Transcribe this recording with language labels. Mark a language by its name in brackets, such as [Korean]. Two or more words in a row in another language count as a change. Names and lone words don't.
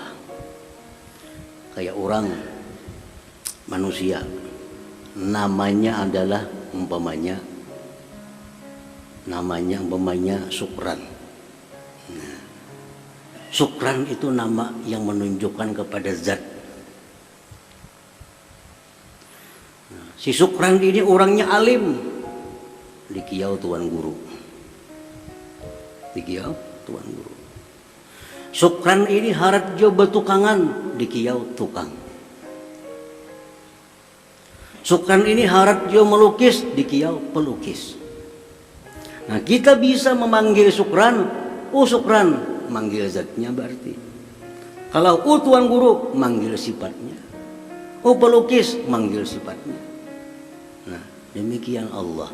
[Indonesian] Kayak orang manusia, namanya adalah umpamanya Sukran. Nah, Sukran itu nama yang menunjukkan kepada zat. [Banjar] Si Sukran ini orangnya alim, di kiau tuan guru. Di kiau tuan guru. Sukran ini harap jo betukangan, di kiau tukang. Sukran ini harap jo melukis, di kiau pelukis. [Indonesian] Nah, kita bisa memanggil Sukran, Sukran, manggil zatnya berarti. Kalau tuan guru, manggil sifatnya. Pelukis, manggil sifatnya. Nah, demikian Allah.